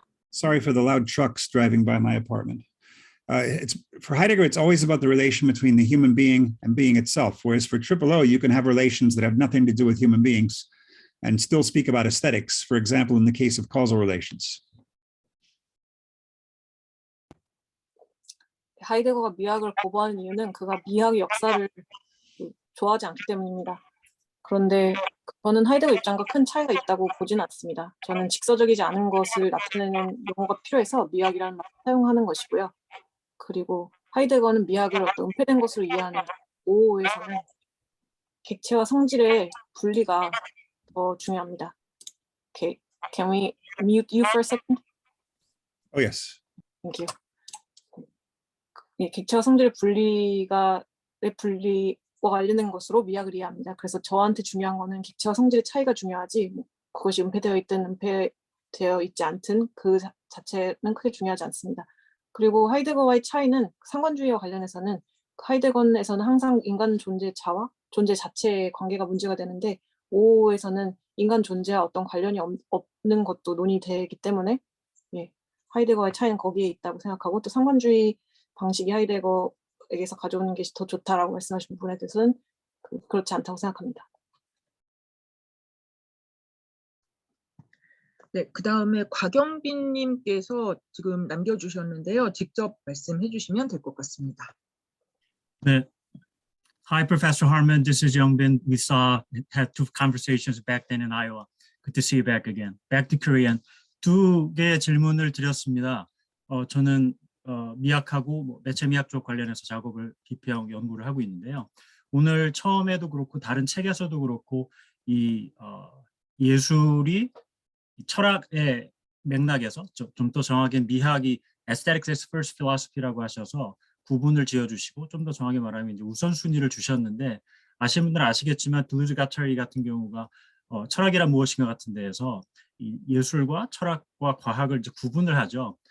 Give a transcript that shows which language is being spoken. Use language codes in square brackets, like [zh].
[en] Sorry for the loud trucks driving by my apartment. For Heidegger, it's always about the relation between the human being and being itself. Whereas for Triple O, you can have relations that have nothing to do with human beings and still speak about aesthetics, for example, in the case of causal relations. [ko] 하이데거가 미학을 거부하는 이유는 그가 미학의 역사를 좋아하지 않기 때문입니다. 그런데 저는 하이데거 입장과 큰 차이가 있다고 보지는 않습니다. 저는 직서적이지 않은 것을 나타내는 용어가 필요해서 미학이라는 말을 사용하는 것이고요. 그리고 하이데거는 미학을 어떤 은폐된 것으로 이해하는 오호에서는 객체와 성질의 분리가 더 중요합니다. [en] Okay, can we mute you for a second? Oh, yes. Thank you. [ko] 예, 객체와 성질의 분리와 관련된 것으로 미학을 이해합니다. 그래서 저한테 중요한 거는 객체와 성질의 차이가 중요하지 뭐 그것이 은폐되어 있든 은폐되어 있지 않든 그 자체는 크게 중요하지 않습니다. 그리고 하이데거와의 차이는 상관주의와 관련해서는 하이데거에서는 항상 인간 존재자와 존재 자체의 관계가 문제가 되는데 오호에서는 인간 존재와 어떤 관련이 없는 것도 논의되기 때문에 예, 하이데거와의 차이는 거기에 있다고 생각하고 또 상관주의 방식이 하이데거에게서 가져오는 것이 더 좋다라고 말씀하신 부분에 대해서는 그렇지 않다고 생각합니다. 네, 그 다음에 곽영빈님께서 지금 남겨주셨는데요. 직접 말씀해 주시면 될 것 같습니다. [en] 네. Hi, Professor Harmon. This is Youngbin. We had two conversations back then in Iowa. Good to see you back again. Back to Korean. [ko] 두 개의 질문을 드렸습니다. 저는 미학하고 뭐 매체 미학 쪽 관련해서 작업을 기피하고 연구를 하고 있는데요. 오늘 처음에도 그렇고 다른 책에서도 그렇고 이 예술이 철학의 맥락에서 좀 더 정확히 미학이 [en] aesthetics as first philosophy [ko] 라고 하셔서 구분을 지어주시고 좀 더 정확히 말하면 이제 우선순위를 주셨는데 아시는 분들은 아시겠지만 딜루즈 가터리 같은 경우가 철학이란 무엇인가 같은 데에서 이 예술과 철학과 과학을 이제 구분을 하죠.